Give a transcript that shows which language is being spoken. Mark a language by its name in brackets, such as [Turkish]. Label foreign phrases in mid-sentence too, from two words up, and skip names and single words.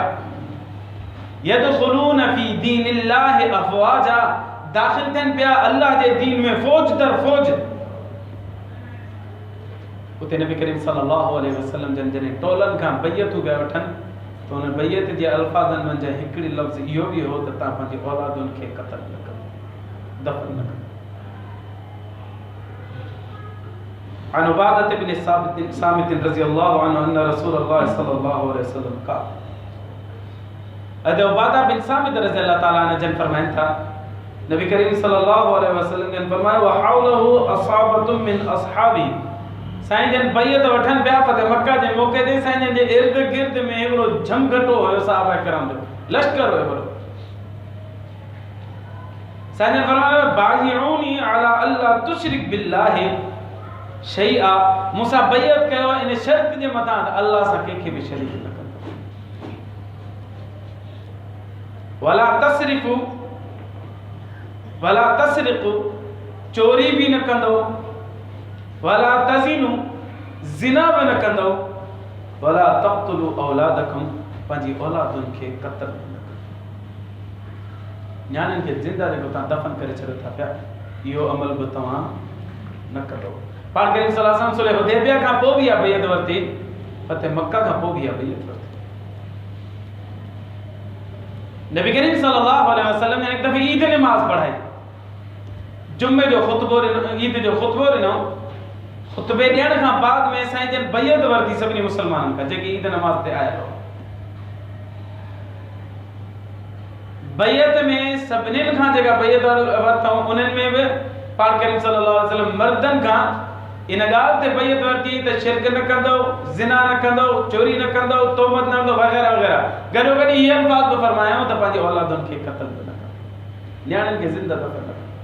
[Arabic] يدخلون في دين الله أفواجا, [Sindhi] दाख़िल थियनि पिया अल्लाह जे दीन में फ़ौज दर फ़ौज। उते नबी करीम [Arabic] صلى الله عليه وسلم [Sindhi] जन जॾहिं टोलनि खां बैतूं पिया वठनि त हुन बैत जे अल्फाज़नि मंझि हिकिड़ी लफ़्ज़ इहो बि हो त तव्हां पंहिंजी औलादुनि खे क़त्ल न कयो, दफ़न न कयो। [Arabic] عن عبادة بن صامت رضي الله عنه أن رسول الله صلى الله عليه وسلم قال, عبادة بن صامت رضي الله تعالى عنه [Sindhi] जन फरमाइनि था नबी करीम [Arabic] صلى الله عليه وسلم [Sindhi] जन फरमाया [Arabic] وحوله عصابة من أصحابي, [Sindhi] साईं जन बैयत वठन पिया फतेह मक्का जे मौके ते साईं जन जे इर्द गिर्द में हिकिड़ो झमघटो हुयो साहबा किराम जो लश्कर हुयो बरो साईं जन फरमायो [Arabic] بايعوني على ألا تشركوا بالله شيئا [Sindhi] मूंसां बैयत कयो इन शर्त जे मथां अल्लाह सां कंहिंखे बि शरीक न कंदो [Arabic] ولا تسرقوا [Sindhi] चोरी भी न कंदो [Arabic] ولا تزنوا [Sindhi] ज़िना भी न कंदो [Arabic] ولا تقتلوا أولادكم [Sindhi] पंहिंजी औलादुनि खे क़त्ल न कंदो न्याणियुनि खे ज़िंदा जेको तव्हां दफ़न करे छॾियो था पिया इहो अमल बि तव्हां न कंदो पाण करीम [Arabic] صلى الله عليه وسلم [Sindhi] सुलह हुदैबिया खां पोइ बि बैयत वरिती फतेह मक्का खां पोइ बि बैयत वरिती नबी करीम [Arabic] صلى الله عليه وسلم [Urdu] نے ایک دفعے عید نماز پڑھائی [Sindhi] जुम्मे जो खुतबो ईद जो खुतबो ॾिनो खुतबे ॾियण खां बाद में साईं जन बैयत वरिती सभिनी मुसलमाननि खां जेके ईद नमाज ते आया हो बैयत में सभिनीनि खां जेका बैयत वरितऊं उन्हनि में बि पाण करीम [Arabic] صلى الله عليه وسلم [Sindhi] मर्दनि खां इन ॻाल्हि ते बैयत वरिती त शिरक न कंदो ज़िना न कंदो चोरी न कंदो तोहमत न कंदो वग़ैरह वग़ैरह गॾो गॾु इहे अल्फाज़ बि फरमायूं त पंहिंजी औलादुनि खे क़त्ल बि न कंदो न्याणियुनि खे ज़िंदा दफ़न न कंदो